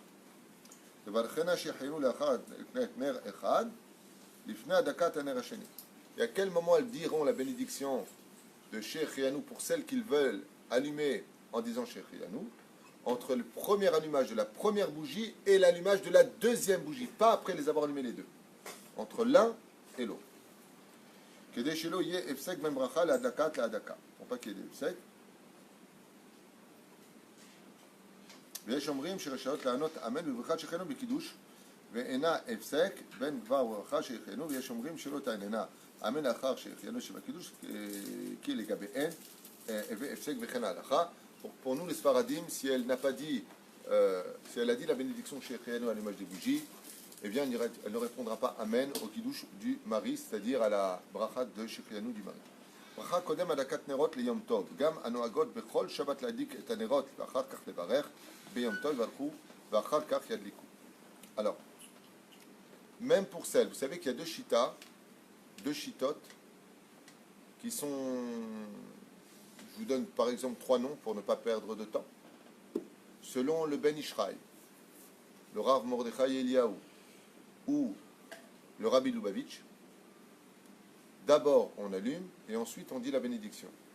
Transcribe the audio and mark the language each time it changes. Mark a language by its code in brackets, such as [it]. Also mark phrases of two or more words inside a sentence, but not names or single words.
[fr] Il y a quel moment elles diront la bénédiction de Shecheyanu pour celles qu'ils veulent allumer en disant Shecheyanu? Entre le premier allumage de la première bougie et l'allumage de la deuxième bougie, pas après les avoir allumés les deux, entre l'un et l'autre. [he] כדי שלא יהא הפסק בין ברכה להדלקת להדלקה, [fr] pour pas qu'il y ait des efsek. [he] ויש אומרים שרשאיות לענות אמן בברכת שהחיינו בקידוש ואינה הפסק בין דבר וברכה שהחיינו, ויש אומרים שלא תעננה אמן לאחר שהחיינו שבקידוש כי לגביהן והפסק וכן ההלכה. [fr] Pour nous les Sfaradim, si elle n'a pas dit, si elle a dit la bénédiction chez Shecheyanu à l'image des bougies, eh bien elle ne répondra pas Amen au kiddush du mari, c'est-à-dire à la bracha de Shecheyanu du mari. [he] ברכה קודם הדלקת נרות ליום טוב, גם הנוהגות בכל שבת להדליק את הנרות ואחר כך לברך ביום טוב יברכו ואחר כך ידליקו. [fr] Alors, même pour celles, vous savez qu'il y a deux shittot, qui sont, je vous donne par exemple 3 noms pour ne pas perdre de temps. Selon le Ben Ishraï, le Rav Mordechai Eliyahu ou le Rabbi Lubavitch, d'abord on allume et ensuite on dit la bénédiction.